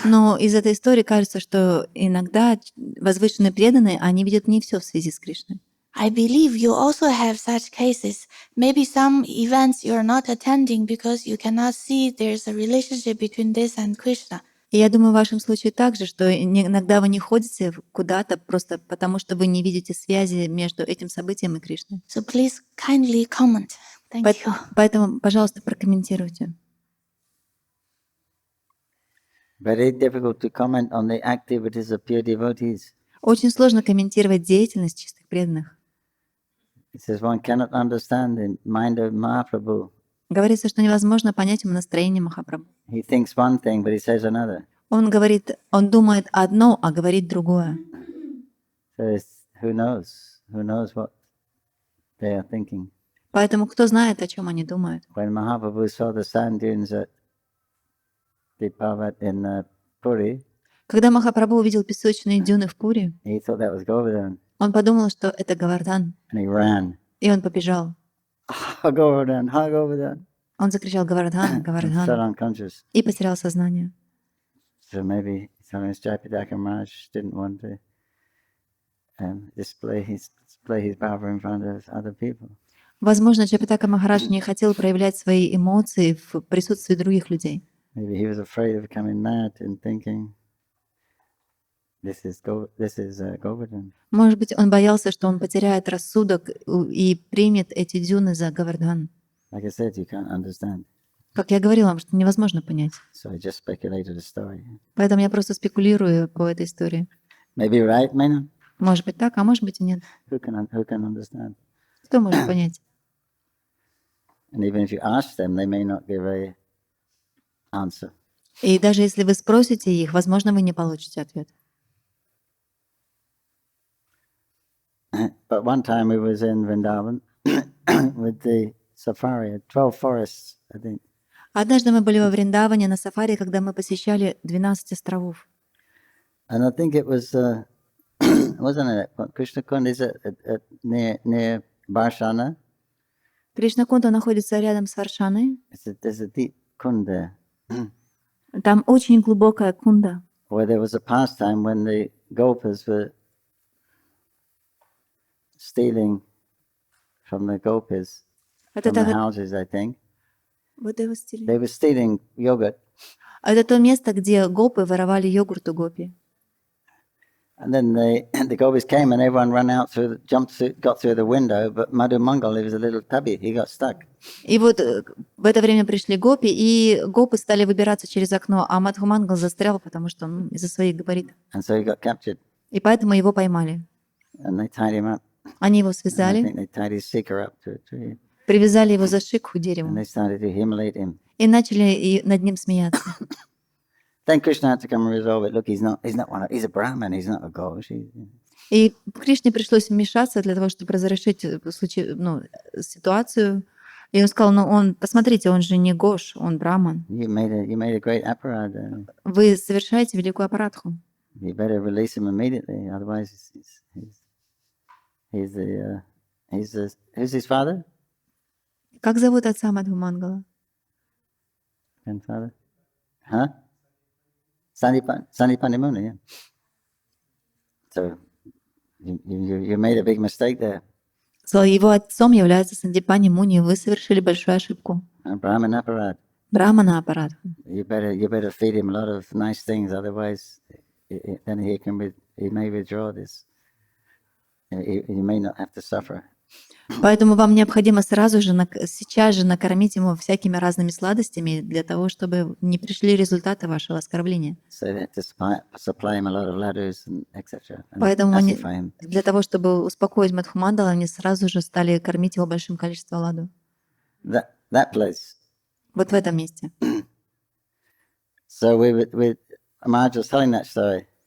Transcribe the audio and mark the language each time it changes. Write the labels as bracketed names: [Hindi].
[Russian] Но из этой истории кажется, что иногда возвышенные преданные, они видят не все в связи с Кришной. [English] I believe you also have such cases. Maybe some events you're not attending because you cannot see there's a relationship between this and Krishna. [Russian] И я думаю, в вашем случае также, что иногда вы не ходите куда-то просто потому, что вы не видите связи между этим событием и Кришной. [English] So please kindly comment. Thank you. [Russian] Поэтому, пожалуйста, прокомментируйте. [English] Very difficult to comment on the activities of pure devotees. [Russian] Очень сложно комментировать деятельность чистых преданных. [English] It says one cannot understand the mind of Mahaprabhu. [Russian] Говорится, что невозможно понять ему настроение Махапрабху. [English] He thinks one thing, but he says another. [Russian] Он думает одно, а говорит другое. [English] So who knows what they are thinking. [Russian] Поэтому кто знает, о чем они думают. [English] When Mahaprabhu saw the sand dunes at in Puri, [Russian] Когда Махапрабху увидел песочные дюны в Пури, [English] he thought that was Govardhan, [Russian] он подумал, что это Говардхан, [English] and he ran. [Russian] и он побежал. [English] Ha Govardhan, ha Govardhan. [Russian] Он закричал «Говардхан, [English] And fell [Russian] Говардхан» [English] unconscious. [Russian] и потерял сознание. [English] So maybe sometimes Jayapataka Maharaj didn't want to display his power in front of other people. [Russian] Возможно, Джайапатака Махарадж не хотел проявлять свои эмоции в присутствии других людей. [English] Maybe he was afraid of becoming mad and thinking, this is Govardhan. [Russian] Может быть, он боялся, что он потеряет рассудок и примет эти дюны за Говардхан. [English] Like I said, you can't understand. [Russian] Как я говорила вам, что невозможно понять. [English] So I just speculated a story. [Russian] Поэтому я просто спекулирую по этой истории. [English] Maybe right, may not. [Russian] Может быть так, а может быть и нет. [English] Who can understand? [Russian] Кто может понять? [English] And even if you ask them, they may not give a answer. [Russian] И даже если вы спросите их, возможно, вы не получите ответ. [English] But one time we was in Vrindavan with the safari, 12 forests, I think. [Russian] Однажды мы были во Вриндаване на сафари, когда мы посещали 12 островов. [English] And I think it was, wasn't it, Krishna Kund, is it near Barshana? [Russian] Кришна-кунда находится рядом с Варшаной. [English] There's a deep kund there, [Russian] Там очень глубокая кунда, [English] where there was a pastime when the Gopas were stealing from the Gopis, [Russian] Это [English] from the [Russian] так- [English] houses, I think. [Russian] Вот его стиль. [English] They were stealing yogurt, [Russian] Это то место, где гопы воровали йогурт у гопи. [English] and then the Gopis came and everyone ran out got through the window, but Madhu Mangal, he was a little tubby, he got stuck. [Russian] И вот в это время пришли гопи, и гопы стали выбираться через окно, а Мадхумангал застрял, потому что из-за своих габаритов. [English] And so he got captured, [Russian] И поэтому его поймали. [English] and they tied him up. [Russian] Они его [English] And I [Russian] связали, [English] think they tied his seeker up to a tree, [Russian] привязали его за шику к [English] and [Russian] дереву [English] they started to humiliate him. [Russian] и начали над ним смеяться. [English] Then Krishna had to come and resolve it. Look, he's a Brahmin, he's not a Ghosh. [Russian] И Кришне пришлось вмешаться для того, чтобы разрешить ситуацию. И он сказал, посмотрите, он же не Гош, он браман. [English] You made a great aparad. [Russian] Вы совершаете великую апарадху. [English] You better release him immediately, otherwise who's his father? [Russian] Как зовут отца Мадхумангала? [English] Grandfather? Huh? Sandipani Muni, yeah. So you made a big mistake there. [Russian] Его отцом является Сандипани Муни. Вы совершили большую ошибку. [English] Brahman aparad. [Russian] Брамана апарадху. [English] You better feed him a lot of nice things, otherwise then he may withdraw this. He may not have to suffer. [Russian] Поэтому вам необходимо сейчас же накормить ему всякими разными сладостями для того, чтобы не пришли результаты вашего оскорбления. [English] So they had to supply him a lot of laddus and etc. and [Russian] Поэтому они, [English] pacify him. [Russian] для того, чтобы успокоить Мадхумандала, они сразу же стали кормить его большим количеством ладу. [English] That place. [Russian] Вот в этом месте. [English] So Maharaj was telling that story.